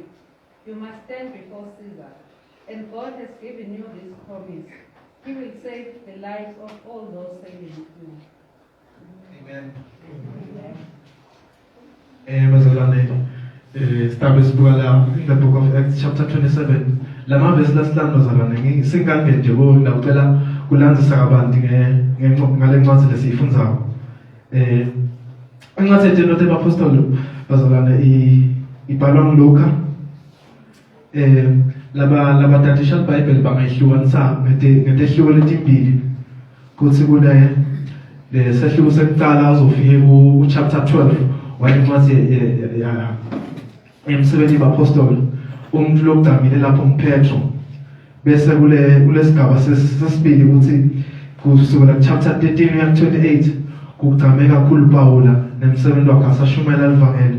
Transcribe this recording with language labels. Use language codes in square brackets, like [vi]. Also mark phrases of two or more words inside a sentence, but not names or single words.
[en] You must stand before Caesar. And God has given you this promise. He will save the lives of all those saving you." Amen. Bazalwane, start in the book of Acts chapter 27. [ss] Lama [en] verse last time [ss] bazalwane singakhe nje bo ngicela kulandzisa kabanti ngale ncwadi lesifundzayo. Incwadi yeNote yabapostoli bazalwane ibhalwa nguLuka. Laba tatisha iBhayibheli bangayihlukanisa ngetehluko letimbili kuthi kule lesehluko sekuqala uzofike ku chapter 12 wayencwadi emsebenzi yabapostoli umuntu lokudamile lapho nguPetro bese kulesigaba sesibili ukuthi kusukela chapter 13 uya 28 kugcame kakhulu Pawula nemsebenzi wakhe asashumela ivangeli.